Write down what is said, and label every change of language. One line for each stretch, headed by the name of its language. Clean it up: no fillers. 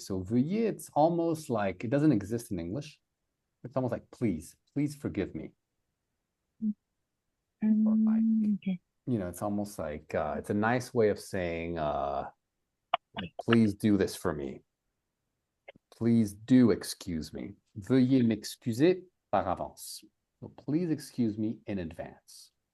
English: So veuillez, it's almost like, it doesn't exist in English. It's almost like, please forgive me. Or like, Okay. it's almost like, it's a nice way of saying, please do this for me. Please do excuse me.
French: Veuillez m'excuser par avance.
English: So please excuse me in advance.